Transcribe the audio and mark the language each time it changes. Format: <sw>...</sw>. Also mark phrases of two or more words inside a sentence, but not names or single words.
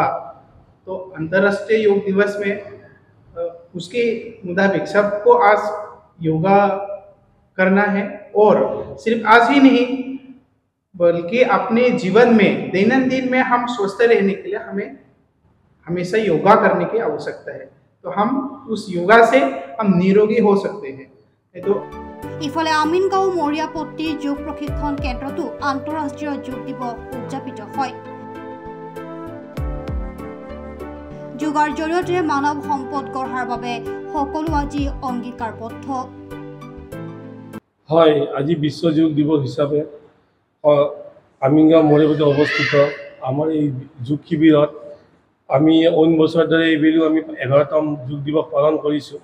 <hi>तो अंतर्राष्ट्रीय योग दिवस में उसके मुताबिक सबको आज योगा करना है। और सिर्फ आज ही नहीं बल्कि अपने जीवन में दैनंदिन में हम स्वस्थ रहने के लिए हमें हमेशा योगा करने की आवश्यकता है। तो हम उस योगा से हम निरोगी हो सकते हैं। तो</hi> <as>ইফালে আমিনগাঁও মৰিয়াপট্টি যোগ প্ৰশিক্ষণ কেন্দ্ৰতো আন্তঃৰাষ্ট্ৰীয় যোগ দিৱস উদযাপিত হয়। যোগৰ জৰিয়তে মানৱ সম্পদ গঢ়াৰ বাবে সকলো আজি অংগীকাৰবদ্ধ। হয়, আজি বিশ্ব যোগ দিৱস হিচাপে আমিনগাঁও মৰিয়াপট্টিত অৱস্থিত আমাৰ এই যোগ শিবিৰত আমি অইন বছৰৰ দৰে এইবেলিও আমি 11তম যোগ দিৱস পালন কৰিছোঁ।</as>